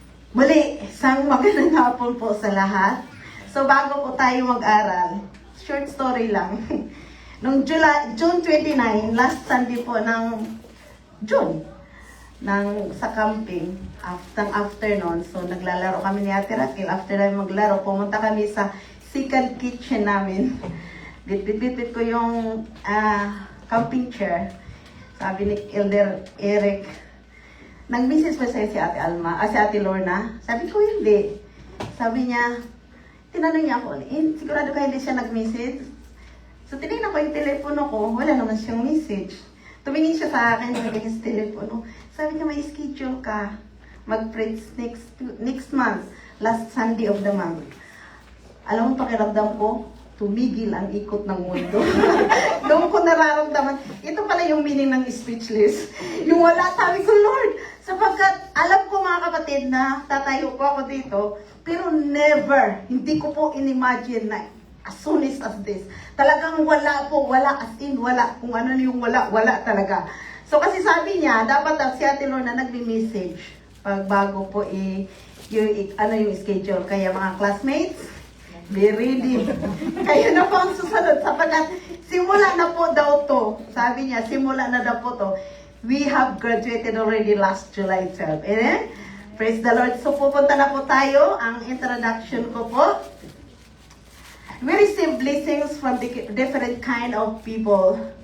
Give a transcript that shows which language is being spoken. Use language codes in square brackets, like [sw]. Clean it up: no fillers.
[tl] Muli, isang magandang hapon po sa lahat. So bago po tayo mag-aral, [en] short story [tl] lang. Noong June 29, [en] last Sunday [tl] po ng June, sa camping, afternoon. So naglalaro kami ni Ate Raquel. After namin maglaro, pumunta kami sa [en] second kitchen [tl] namin. Bit-bit ko yung camping chair. Sabi ni Elder Eric, nag-message pa sa'yo si Ate Alma, si Ate Lorna. Sabi ko, hindi. Sabi niya, tinanong niya ako, sigurado ka hindi siya nag-message? So, tinignan ko yung telepono ko, wala naman siyang message. Tumingin siya sa akin, nilagay sa telepono. Sabi niya, may schedule ka. Mag-preach [en] next month, last Sunday of the month. [tl] Alam mo, pakiramdam ko, tumigil ang ikot ng mundo. Doon ko nararamdaman, ito pala yung meaning ng speechless. Yung wala, sabi ko, Lord, sapagkat alam ko mga kapatid na tatayo po ako dito, pero never, hindi ko po inimagine na [en] as soon as this. [tl] Talagang wala po, wala as in, wala. Kung ano yung wala, wala talaga. So kasi sabi niya, dapat si Ate Lorna nagme-message pag bago po yung schedule. Kaya mga classmates, [en] be ready. [tl] Kayo na po ang susunod sapagkat simula na po daw to. Sabi niya, simula na daw po to. [en] We have graduated already last July 12. [tl] Amen? [en] Praise the Lord. [tl] So pupunta na po tayo. Ang introduction ko po. [en] We receive blessings from different kind of people.